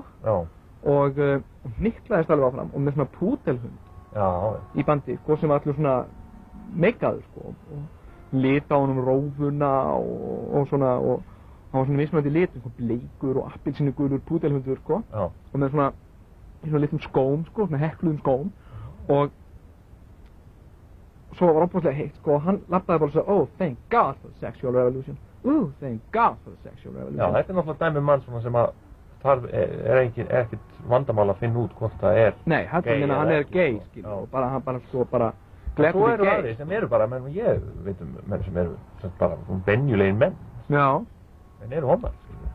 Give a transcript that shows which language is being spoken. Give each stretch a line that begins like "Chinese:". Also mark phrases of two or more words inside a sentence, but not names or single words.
Icelandic: Og hniklaðist alveg áfram og með svona púdelhund í bandi, sko, sem var allir svona meikaður, sko, og lita á honum rófuna og svona, og hann var svona mismunandi litur, sko, bleikur og appelsínugulur púdelhundur, sko, og með svona litlum skóm, sko, svona hekluðum skóm, og svo var óbúslega heitt, sko, og hann labbaði bara og sagði,
English: oh, thank God for the sexual revolution, thank God for the sexual revolution.
Icelandic: Já, þetta er náttúrulega dæmi mann svona sem að þar er ekkert vandamál að finna út hvort það er Nei, hann er gay, skilur, og hann bara, sko, bara gleppur í gay. Svo eru aðrir sem eru bara, menn ég veit menn sem eru bara venjulegin menn. Já. En eru hommar, skilur.